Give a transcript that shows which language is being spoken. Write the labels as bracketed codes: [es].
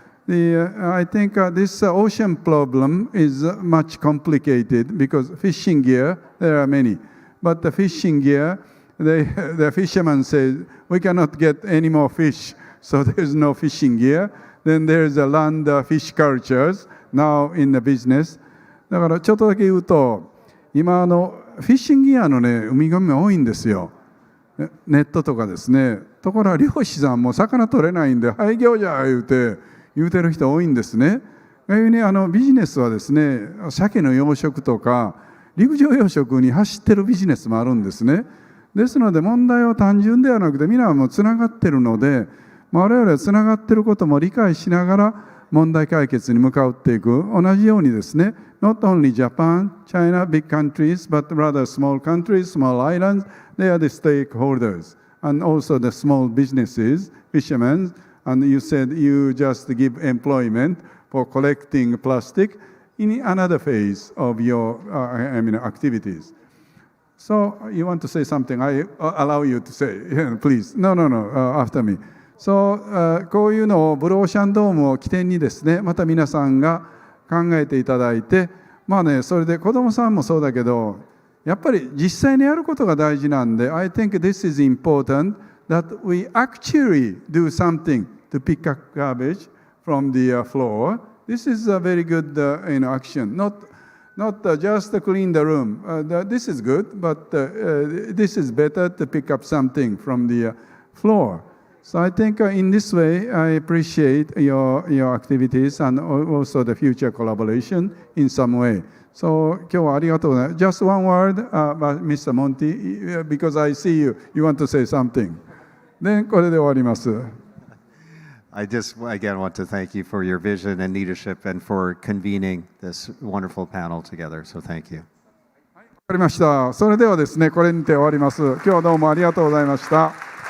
[en] I think this ocean problem is much complicated because fishing gear, there are many. But the fishing gear, the fisherman says, we cannot get any more fish, so there's no fishing gear. Then there's a land fish cultures now in the business. [ja] だからちょっとだけ言うと、今フィッシングギアのね、ウミガメ多いんですよ。ネットとかですね。ところが漁師さんも魚取れないんで、廃業じゃ言うてる人多いんですね。ビジネスはですね、鮭の養殖とか陸上養殖に走ってるビジネスもあるんですね。ですので問題は単純ではなくて、みんなはもうつながってるので、我々はつながってることも理解しながら問題解決に向かっていく。同じようにですね、 [en] not only Japan, China, big countries, but rather small countries, small islands, they are the stakeholders. And also the small businesses, fishermen, and you said you just give employment for collecting plastic in another phase of your activities. So you want to say something? I allow you to say, please. No, after me. [ja] So こういうのをブルーオーシャンドームを起点にですね、また皆さんが考えていただいて、まあね、それで子どもさんもそうだけど、やっぱり実際にやることが大事なんで、 [en] I think this is important that we actually do something to pick up garbage from the floor. This is a very good action. Not just to clean the room. This is good, but this is better to pick up something from the floor. So I think in this way, I appreciate your activities and also the future collaboration in some way. [ja] So 今日はありがとうございます。 [en] Just one word, Mr. Monty, because I see you. You want to say something. [ja] Then これで終わります。 [en] I just again want to thank you for your vision and leadership and for convening this wonderful panel together. So thank you. [ja] わかりました。それではですね、これにて終わります。今日はどうもありがとうございました。